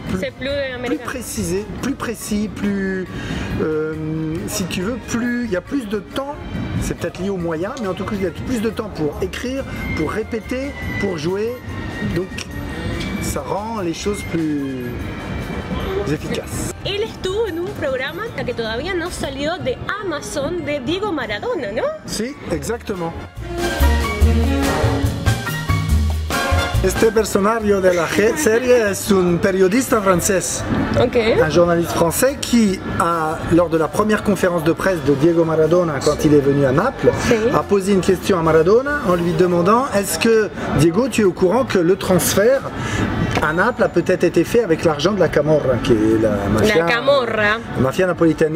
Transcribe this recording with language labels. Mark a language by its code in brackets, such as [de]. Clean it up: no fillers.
[fr] Plus précisé, plus précis, plus... si tu veux, il y a plus de temps. C'est peut-être lié aux moyens, mais en tout cas, il y a plus de temps pour écrire, pour répéter, pour jouer. Donc, ça rend les choses plus efficaces. [es] Él estuvo en un programa que todavía no salió de Amazon de Diego Maradona, ¿no? Sí, exactement. Este personaje de la serie es un periodista francés, [fr] un journaliste français qui, lors de la première conférence de presse de Diego Maradona quand il est venu à Naples, a posé une question à Maradona en lui demandant est-ce que, Diego, tu es au courant que le transfert à Naples a peut-être été fait avec l'argent de la Camorra, qui est la mafia napolitaine.